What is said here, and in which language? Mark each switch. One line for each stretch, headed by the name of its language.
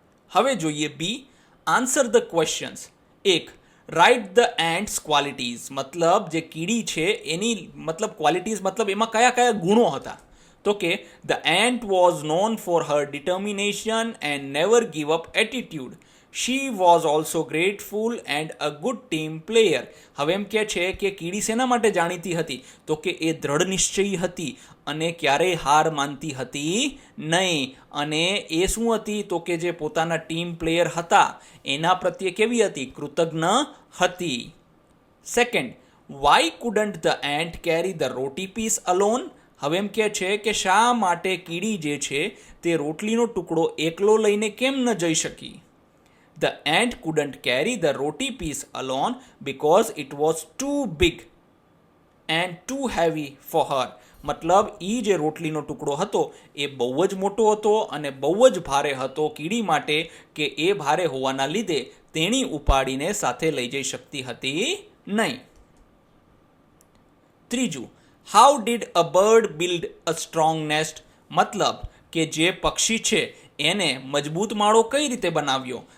Gujarati: હવે જોઈએ
English: B, answer the questions. 1. Write the ants qualities.
Gujarati: મતલબ જે કીડી છે એની મતલબ ક્વોલિટીઝ મતલબ એમાં કયા કયા ગુણો હતા? તો કે
English: The ant was known for her determination and never give up attitude. She was also grateful and a good team player.
Gujarati: હવે એમ કહે છે કે કીડી શેના માટે જાણીતી હતી? તો કે એ દ્રઢ નિશ્ચયી હતી અને ક્યારેય હાર માનતી હતી નહીં. અને એ શું હતી? તો કે જે પોતાના ટીમ પ્લેયર હતા એના પ્રત્યે કેવી હતી? કૃતજ્ઞ હતી.
English: Second, why couldn't the ant carry the roti piece alone?
Gujarati: હવે એમ કહે છે કે શા માટે કીડી જે છે તે રોટલીનો ટુકડો એકલો લઈને કેમ ન જઈ શકી?
English: The ant couldn't carry the roti piece alone because it was too big and too heavy for her.
Gujarati: મતલબ એ જે રોટલીનો ટુકડો હતો એ બહુ જ મોટો હતો અને બહુ જ ભારે હતો કીડી માટે કે એ ભારે હોવાના લીધે તેણી ઉપાડીને સાથે લઈ જઈ શકતી હતી નહીં. ત્રીજું,
English: how did a bird build a strong nest,
Gujarati: મતલબ કે જે પક્ષી છે એને મજબૂત માળો કઈ રીતે બનાવ્યો.